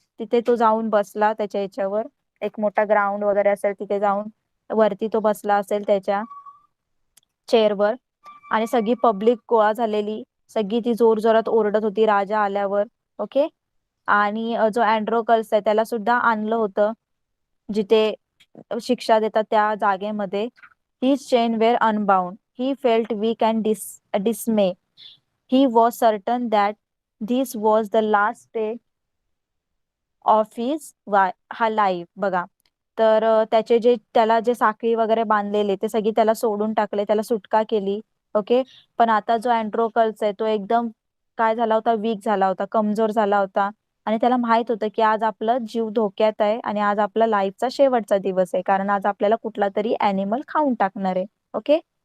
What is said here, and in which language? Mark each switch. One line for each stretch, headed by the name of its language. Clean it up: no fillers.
Marathi: तिथे तो जाऊन बसला त्याच्या याच्यावर, एक मोठा ग्राउंड वगैरे असेल तिथे जाऊन वरती तो बसला असेल त्याच्या चेअरवर, आणि सगळी पब्लिक गोळा झालेली, सगळी ती जोर जोरात ओरडत होती राजा आल्यावर. ओके. आणि जो अँड्रोकल्स आहे त्याला सुद्धा आणलं होतं जिथे शिक्षा देतात त्या जागेमध्ये.
English: His chain were unbound. He felt weak and dismay. He was certain that this was the last day of his life.
Marathi: बघा, तर त्याचे जे त्याला जे साखळी वगैरे बांधलेले ते सगळी त्याला सोडून टाकले, त्याला सुटका केली. ओके. पण आता जो अँड्रोकल्स आहे तो एकदम काय झाला होता, वीक झाला होता, कमजोर झाला होता, आणि त्याला माहित होतं की आज आपला जीव धोक्यात आहे आणि आज आपला लाईफचा शेवटचा दिवस आहे, कारण आज आपल्याला कुठला तरी अॅनिमल खाऊन टाकणार आहे. ओके.